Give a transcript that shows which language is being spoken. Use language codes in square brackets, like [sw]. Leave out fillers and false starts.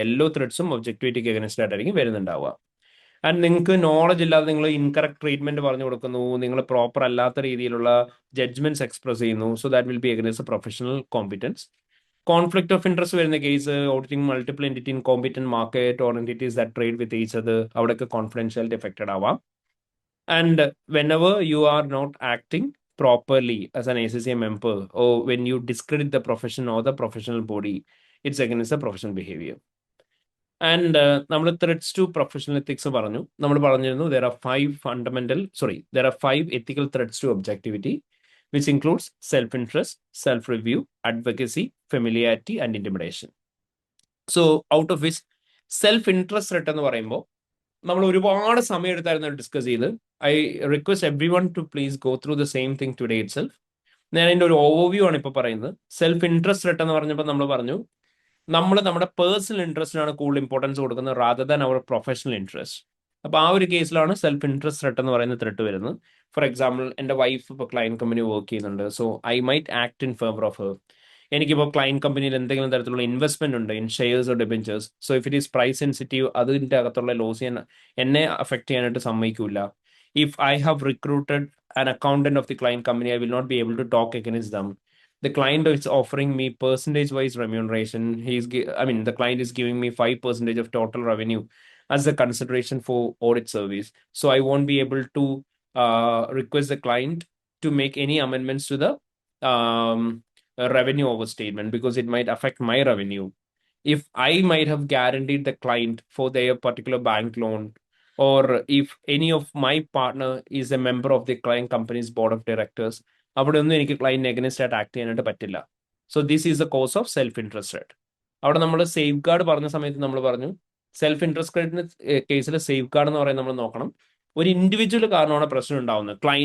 [ml] എല്ലാ ത്രെഡ്സും ഒബ്ജക്ടിവിറ്റിക്ക് അഗൈൻസ്റ്റ് ആയിട്ടായിരിക്കും വരുന്നുണ്ടാവുക. ആൻഡ് നിങ്ങൾക്ക് നോളജ് ഇല്ലാതെ നിങ്ങൾ ഇൻകറക്റ്റ് ട്രീറ്റ്മെന്റ് പറഞ്ഞു കൊടുക്കുന്നു, നിങ്ങൾ പ്രോപ്പർ അല്ലാത്ത രീതിയിലുള്ള ജഡ്ജ്മെന്റ്സ് എക്സ്പ്രസ് ചെയ്യുന്നു, [en] So that will be against professional competence. Conflict of interest വരുന്ന case, auditing multiple entity in competent market or entities that trade with each other, [ml] അവിടെയൊക്കെ കോൺഫിഡൻഷ്യാലിറ്റി എഫക്റ്റഡ് ആവാം. [en] And whenever you are not acting properly as an ACCA member or when you discredit the profession or the professional body, it's against the professional behavior. [ml] And നമ്മൾ threads to professional ethics പറഞ്ഞു. നമ്മൾ പറഞ്ഞിരുന്നു [en] there are 5 ethical threats to objectivity, which includes self-interest, self-review, advocacy, familiarity and intimidation. So out of which [ml] self-interest threat എന്ന് പറയുമ്പോൾ നമ്മൾ ഒരുപാട് സമയം എടുത്തായിരുന്നു ഡിസ്കസ് ചെയ്ത്. [en] I request everyone to please go through the same thing today itself. [ml] ഞാൻ അതിൻ്റെ ഒരു ഓവർവ്യൂ ആണ് ഇപ്പോൾ പറയുന്നത്. സെൽഫ് ഇൻട്രസ്റ്റ് ത്രെട്ട് എന്ന് പറഞ്ഞപ്പോൾ നമ്മൾ പറഞ്ഞു നമ്മൾ നമ്മുടെ പേഴ്സണൽ ഇൻട്രസ്റ്റിനാണ് കൂടുതൽ ഇമ്പോർട്ടൻസ് കൊടുക്കുന്നത് [en] Rather than our professional interest. [ml] അപ്പോൾ ആ ഒരു കേസിലാണ് സെൽഫ് ഇൻട്രസ്റ്റ് ത്രെട്ട് എന്ന് പറയുന്ന ത്രെട്ട് വരുന്നത്. ഫോർ എക്സാമ്പിൾ, എൻ്റെ വൈഫ് ഇപ്പോൾ ക്ലയൻറ്റ് കമ്പനി വർക്ക് ചെയ്യുന്നുണ്ട്, [en] So I might act in favour of her. [ml] എനിക്കിപ്പോൾ ക്ലയൻറ്റ് കമ്പനിയിൽ എന്തെങ്കിലും തരത്തിലുള്ള ഇൻവെസ്റ്റ്മെന്റ് ഉണ്ട് in shares or debentures, [en] so if it is price sensitive, [ml] അതിൻ്റെ അകത്തുള്ള ലോസ് എന്നെ അഫക്ട് ചെയ്യാനായിട്ട് സമ്മതിക്കില്ല. [en] If I have recruited an accountant of the client company, I will not be able to talk against them. The client is offering me percentage-wise remuneration. The client is giving me 5% of total revenue as a consideration for audit service. So I won't be able to request the client to make any amendments to the revenue overstatement because it might affect my revenue. If I might have guaranteed the client for their particular bank loan, or if any of my partner is a member of the client company's board of directors, [ml] അവിടെ ഒന്നും എനിക്ക് ക്ലയന്റിന് against ആയിട്ട് act ചെയ്യാനായിട്ട് പറ്റില്ല. [en] So this is the cause of self interested. [ml] അവിടെ നമ്മൾ safe guard പറഞ്ഞ സമയത്ത് നമ്മൾ പറഞ്ഞു സെൽഫ് ഇൻട്രസ്റ്റഡിന് കേസിൽ സേഫ് ഗാർഡ് എന്ന് പറയുന്നത് നമ്മൾ നോക്കണം. ഒരു ഇൻഡിവിജ്വൽ കാരണമാണ് പ്രശ്നം ഉണ്ടാവുന്നത്.